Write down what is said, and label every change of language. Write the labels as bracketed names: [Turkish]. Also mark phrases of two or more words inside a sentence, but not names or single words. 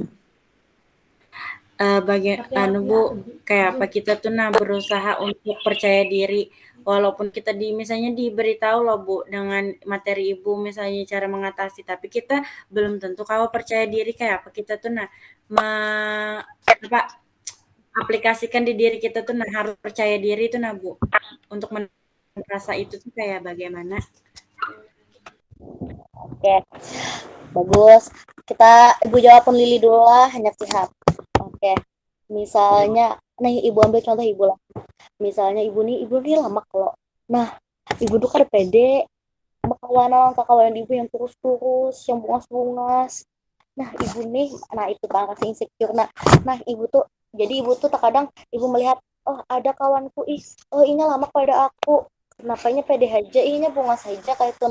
[Indonesian] Bu, kayak apa kita tuh berusaha untuk percaya diri walaupun kita misalnya diberitahu loh Bu dengan materi Ibu misalnya cara mengatasi, tapi kita belum tentu kalau percaya diri kayak apa kita tuh aplikasikan di diri kita tuh harus percaya diri itu Bu untuk merasa itu tuh kayak bagaimana. Oke, bagus. Ibu jawab pun Lili dulu lah, hanya sihat. Oke, misalnya, nih ibu ambil contoh ibu lah. [Banjar] Misalnya ibu nih lama kalau, nah ibu tuh kada pede sama kawanan ibu yang kurus-kurus, yang bungas-bungas. Nah ibu nih, nah itu bang rasa insecure. Nah ibu tuh, jadi ibu tuh terkadang ibu melihat, oh ada kawanku, oh ini lama pada aku, kenapa ini pede aja, ini bungas aja kayak itu.